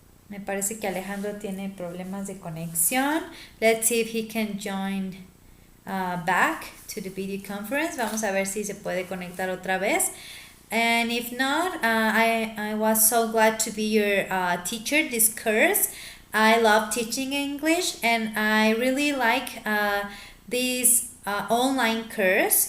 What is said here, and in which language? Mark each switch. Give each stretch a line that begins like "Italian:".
Spanish: Me parece que Alejandro tiene problemas de conexión.
English: Let's see if he can join back to the video conference.
Spanish: Vamos a ver si se puede conectar otra vez.
English: And if not, I was so glad to be your teacher this course. I love teaching English, and I really like this online course.